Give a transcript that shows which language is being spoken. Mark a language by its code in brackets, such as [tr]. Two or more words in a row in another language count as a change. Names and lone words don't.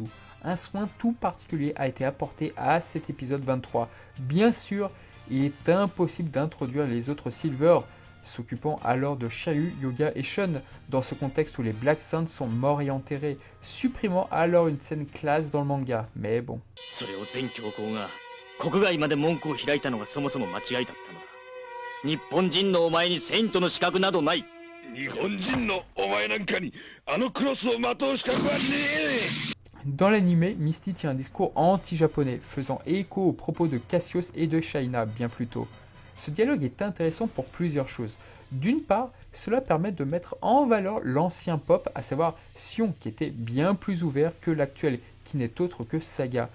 [fr] Un soin tout particulier a été apporté à cet épisode 23. Bien sûr, il est impossible d'introduire les autres Silver, s'occupant alors de Shiryu, Yoga et Shun, dans ce contexte où les Black Saints sont morts et enterrés, supprimant alors une scène classe dans le manga. Mais bon. [ja] それを全教皇が国外まで門戸を開いたのがそもそも間違いだったのだ。日本人のお前にセイントの資格などない。日本人のお前なんかにあのクロスをまとう資格はねえ。 [fr] Dans l'anime, Misty tient un discours anti-japonais, faisant écho aux propos de Cassius et de Shaina bien plus tôt. Ce dialogue est intéressant pour plusieurs choses. D'une part, cela permet de mettre en valeur l'ancien pop, à savoir Sion, qui était bien plus ouvert que l'actuel, qui n'est autre que Saga.